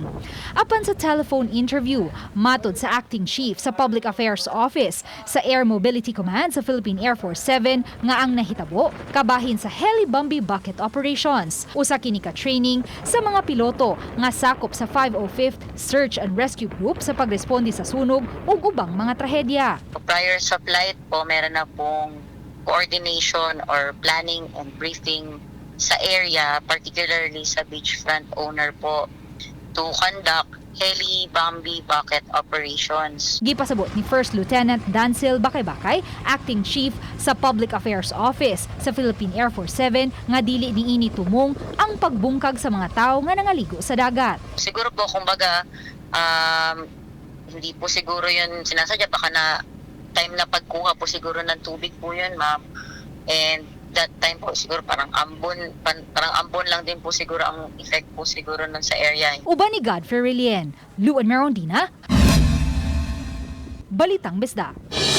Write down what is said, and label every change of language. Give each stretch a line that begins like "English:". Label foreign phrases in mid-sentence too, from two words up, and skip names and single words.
Cebuano: Apan sa
English: telephone interview,
Cebuano: matod sa acting chief sa Public Affairs Office sa Air Mobility Command sa Philippine Air Force VII nga ang nahitabo kabahin sa Heli-Bambi
English: bucket operations.
Cebuano: Usa kini ka training sa mga piloto nga sakop sa 505th Search and Rescue Group sa pagresponde sa sunog ug ubang mga trahedya.
English: Prior sa flight
Filipino: po, meron na pong
English: coordination or planning and briefing sa area, particularly sa beachfront owner po, to conduct Heli-Bambi bucket operations.
Cebuano: Gipasabot ni First Lieutenant Dancil Bakay-Bakay, Acting Chief sa Public Affairs Office sa Philippine Air Force VII nga dili niini tumong ang pagbungkag sa mga tawo nga nangaligo sa dagat.
Filipino: Siguro po, kumbaga, hindi po siguro yun sinasadya, baka na time na pagkuha po siguro ng tubig po yun, ma'am.
English: And that time
Filipino: po siguro parang ambon lang din po siguro ang effect po siguro nun sa area.
Cebuano: Uban ni Godfrey Relien, Luan Merondina, Balitang Bisdak.